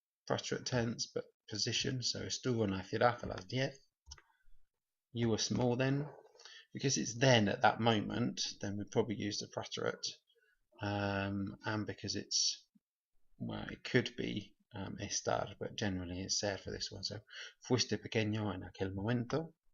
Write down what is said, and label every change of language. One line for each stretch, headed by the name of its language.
English: Preterite tense, but position, so
Spanish: estuvo en la ciudad a las 10.
English: You were small then. Because it's then at that moment, then we'd probably use the preterite. And because it's, well, it could be estar, but generally it's ser for this one.
Spanish: So, fuiste pequeño en aquel momento.